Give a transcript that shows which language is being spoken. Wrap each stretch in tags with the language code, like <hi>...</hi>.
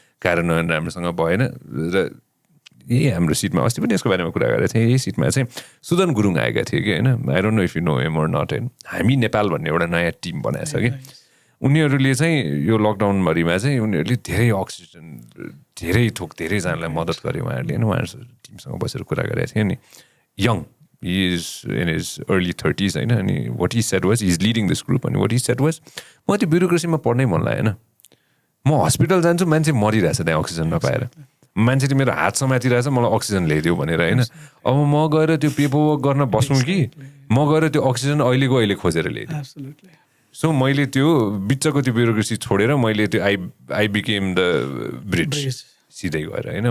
<ne>कार्यान्वयन राम्रोसँग भएन र यही हाम्रो सिटमा अस्ति पनि यसको बारेमा कुरा गरेको थिएँ. यही सिटमा चाहिँ सुदन गुरुङ आएका थिए कि होइन.</ne> <en>I don't know if you know him or not</en> <ne>होइन. हामी नेपाल भन्ने एउटा नयाँ टिम बनाएको छ कि उनीहरूले चाहिँ यो लकडाउनभरिमा चाहिँ उनीहरूले धेरै अक्सिजन धेरै थोक धेरैजनालाई मद्दत गरे उहाँहरूले होइन. उहाँहरू टिमसँग बसेर कुरा गरेको थिएँ नि.</ne> <en>Young he is in his early 30s होइन. अनि what he said was he is leading this group अनि what he said was</en> <ne>म त्यो ब्युरोक्रेसीमा पढ्नै मन लाग्यो होइन. म हस्पिटल जान्छु मान्छे मरिरहेछ त्यहाँ अक्सिजन नपाएर. मान्छेले मेरो हात समातिरहेछ मलाई अक्सिजन ल्याइदियो भनेर होइन. अब म गएर त्यो पेपर वर्क गर्न बस्नु कि म गएर त्यो अक्सिजन अहिलेको अहिले खोजेर ल्याइदिएँ. सो मैले त्यो बिचको त्यो ब्युरोक्रेसी छोडेर मैले त्यो</ne> <en>I became the bridge</en> <ne>सिधै गएर होइन.</ne>